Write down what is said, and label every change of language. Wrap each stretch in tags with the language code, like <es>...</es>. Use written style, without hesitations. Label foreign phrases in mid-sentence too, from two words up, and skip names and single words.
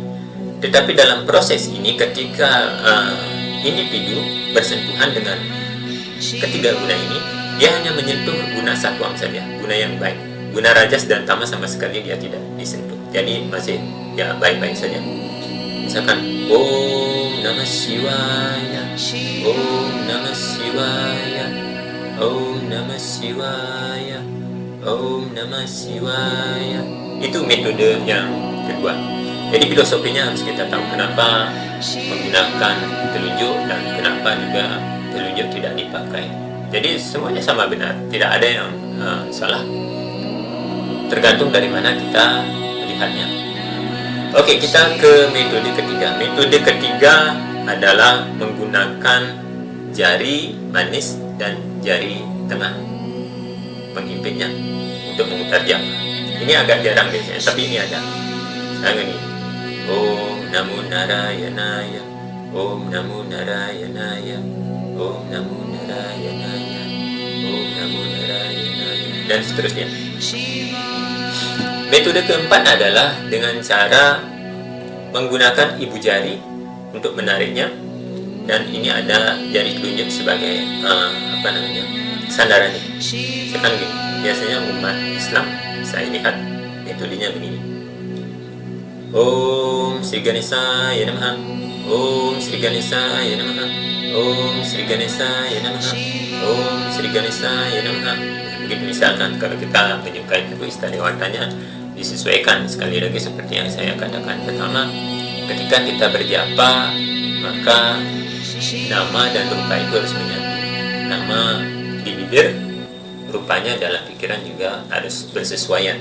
<id>Tetapi dalam proses ini, ketika individu bersentuhan dengan ketiga guna ini, dia hanya menyentuh guna satwam saja, guna yang baik. Guna rajas dan tamas sama sekali dia tidak disentuh. Jadi masih ya baik-baik saja.</id> <sa>Misalkan Om Namah Shivaya, Om Namah Shivaya, Om Namah Shivaya, Om Namah Shivaya.</sa> <id>Itu metode yang kedua. Jadi filosofinya harus kita tahu kenapa menggunakan telunjuk dan kenapa juga telunjuk tidak dipakai. Jadi semuanya sama benar, tidak ada yang salah. Tergantung dari mana kita melihatnya. Oke, kita ke metode ketiga. Metode ketiga adalah menggunakan jari manis dan jari tengah pengimpitnya untuk memutar japa. Ini agak jarang biasanya, tapi ini ada. Sekarang ini.</id> <sa>Om Namo Narayanaya, Om Namo Narayanaya, Om Namo Narayanaya, Om Namo Narayanaya,</sa> <id>dan seterusnya. Metode keempat adalah dengan cara menggunakan ibu jari untuk menariknya, dan ini ada jari telunjuk sebagai sandarannya. Sekarang gini, biasanya umat Islam saya lihat metodenya begini.</id> <sa>Om Sri Ganesaya Namaha, Om Sri Ganesaya Namaha, Om Sri Ganesaya Namaha, Om Sri Ganesaya Namaha.</sa> <id>Begitu misalkan kalau kita menyukai buku istimewanya, disesuaikan sekali lagi seperti yang saya katakan pertama. Ketika kita berjapa, maka nama dan rupa itu harus menyatu. Nama di bibir, rupanya dalam pikiran juga harus bersesuaian.</id>